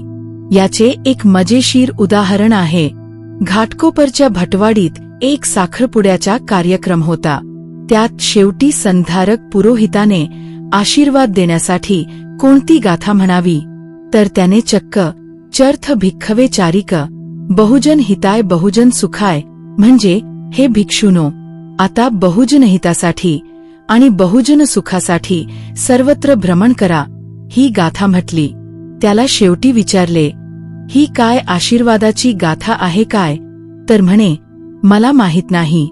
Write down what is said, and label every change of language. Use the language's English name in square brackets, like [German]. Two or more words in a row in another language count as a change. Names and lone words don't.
[Marathi] याचे एक मजेशीर उदाहरण आहे. घाटकोपरच्या भटवाडीत एक साखरपुड्याचा कार्यक्रम होता. त्यात शेवटी संधारक पुरोहिताने आशीर्वाद देण्यासाठी कोणती गाथा म्हणावी, तर त्याने चक्क [Pali] चर्थ भिक्खवे चारिक, बहुजन हिताय बहुजन सुखाय, [Marathi] म्हणजे हे भिक्षुनो, आता बहुजन हितासाठी आणि बहुजन सुखासाठी सर्वत्र भ्रमण करा, ही गाथा म्हटली. त्याला शेवटी विचारले, ही काय आशीर्वादाची गाथा आहे काय? तर म्हणे, मला माहीत नाही.